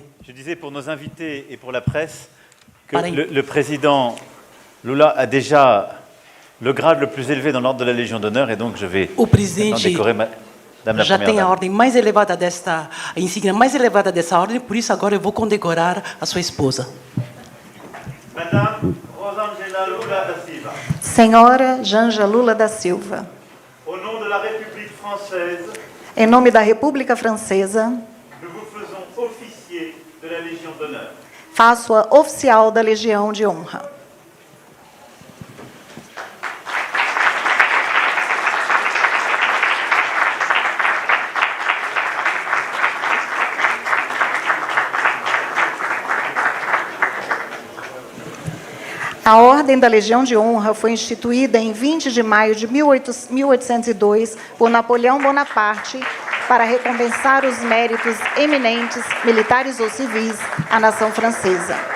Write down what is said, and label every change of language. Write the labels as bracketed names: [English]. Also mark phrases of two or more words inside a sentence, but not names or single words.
[French] Je disais pour nos invités et pour la presse que le président Lula a déjà le grade le plus élevé dans l'ordre de la Légion d'honneur et donc je vais décorer Madame la Première [Portuguese] já tem a [French] Dame. [Portuguese] ordem mais elevada a insígnia mais elevada dessa ordem, por isso agora eu vou condecorar a sua esposa. [French] Madame Rosângela Lula da Silva. [Portuguese] Senhora Janja Lula da Silva. [French] Au nom de la République française, [Portuguese] em nome da República Francesa, [French] nous vous faisons officier de la Légion d'honneur. [Portuguese] Faço-a oficial da Legião de Honra. A Ordem da Legião de Honra foi instituída em 20 de maio de 1802 por Napoleão Bonaparte para recompensar os méritos eminentes, militares ou civis, à nação francesa.